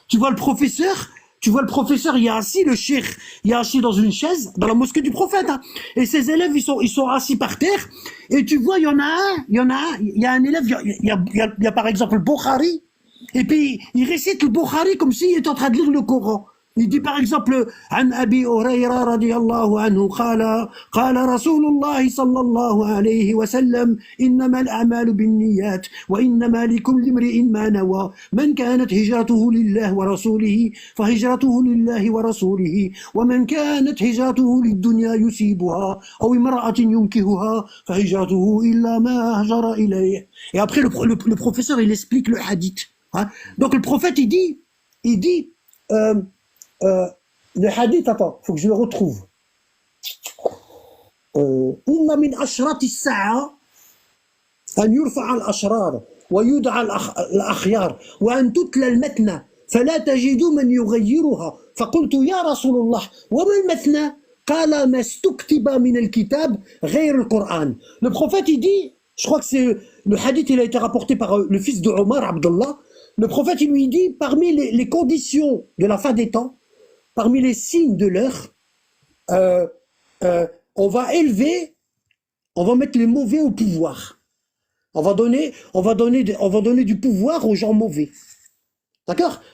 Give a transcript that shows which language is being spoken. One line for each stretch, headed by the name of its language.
French: Tu vois le professeur, il est assis, le cheikh, il est assis dans une chaise, dans la mosquée du prophète. Hein. Et ses élèves, ils sont assis par terre. Et tu vois, il y a un élève, il y a par exemple le Bukhari. Et puis, il récite le Bukhari comme s'il était en train de lire le Coran. Il dit par exemple,
Arabic: عن أبي هريرة رضي الله عنه قال رسول الله صلى الله عليه وسلم إنما الأعمال بالنيات وإنما لكل امرئ ما نوى من كانت هجرته لله ورسوله فهجرته لله ورسوله ومن كانت هجرته للدنيا يصيبها أو امرأة ينكهها فهجرته إلا ما هجر إليه.
French: Et après le professeur il explique le hadith. Hein? Donc le prophète il dit le hadith, attends, faut que je le retrouve.
Arabic: إن من أشراط الساعة أن يرفع الأشرار ويدعى الأخيار وأن تتلى المتنى فلا تجد من يغيرها فقلت يا رسول الله وما المثنى قال ما استكتب من الكتاب غير القرآن.
French: Le prophète il dit, je crois que le hadith, il a été rapporté par le fils de Omar, Abdullah. Le prophète, il lui dit, parmi les conditions de la fin des temps, parmi les signes de l'heure, on va mettre les mauvais au pouvoir. On va donner du pouvoir aux gens mauvais. D'accord?